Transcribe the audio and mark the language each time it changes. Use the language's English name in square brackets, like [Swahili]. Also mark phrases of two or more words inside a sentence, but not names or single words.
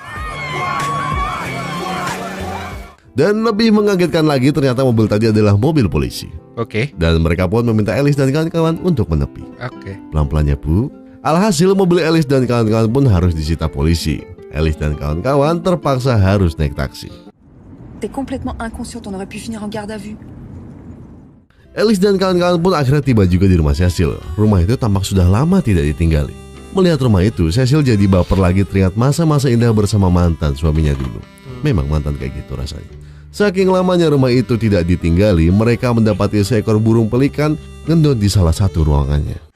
[Indonesian] Dan lebih mengagetkan lagi, ternyata mobil tadi adalah mobil polisi. Dan mereka pun meminta Alice dan kawan-kawan untuk menepi. Pelan-pelan ya Bu. Alhasil mobil Alice dan kawan-kawan pun harus disita polisi. Alice dan kawan-kawan terpaksa harus naik taksi. [French] T'es complètement inconscient, on aurait pu finir en garde à vue. [Indonesian] Alice dan kawan-kawan pun akhirnya tiba juga di rumah Cecil. Rumah itu tampak sudah lama tidak ditinggali. Melihat rumah itu, Cecil jadi baper lagi teringat masa-masa indah bersama mantan suaminya dulu. Memang mantan kayak gitu rasanya. Saking lamanya rumah itu tidak ditinggali, mereka mendapati seekor burung pelikan ngendut di salah satu ruangannya.